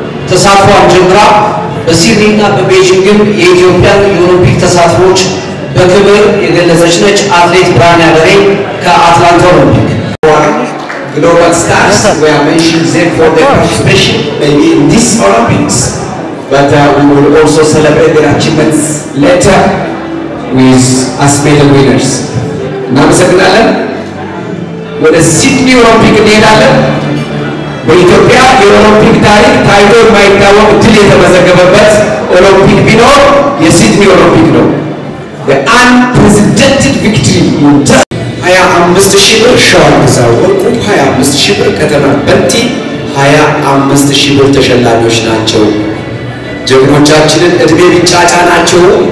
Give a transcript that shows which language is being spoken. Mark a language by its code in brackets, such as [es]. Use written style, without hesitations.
[am] ተሳትፏን ጀምራ በሲድኒና በቤጂንግም የኢትዮጵያን የኦሎምፒክ ተሳትፎች በክብር የገለጸች ነች። አትሌት ብርሃኔ አደሬ ከአትላንታ ኦሎምፒክ [en] global stars were mentioned there for their participation maybe in this Olympics, but we will also celebrate their achievements later with as medal winners. [am] እናመሰግናለን። ወደ ሲድኒ ኦሎምፒክ እንሄዳለን። በኢትዮጵያ የኦሎምፒክ ታሪክ ታይቶ የማይታወቅ ድል የተመዘገበበት ኦሎምፒክ ቢኖር የሲድኒ ኦሎምፒክ ነው። [en] the unprecedented victory in [am] 25,000 ብር ሸዋን ግዛው ወርቁ 25,000 ብር ከተማ በንቲ 25,000 ብር ተሸላሚዎች ናቸው። ጀግኖቻችንን እድሜ ቢጫጫ ናቸው።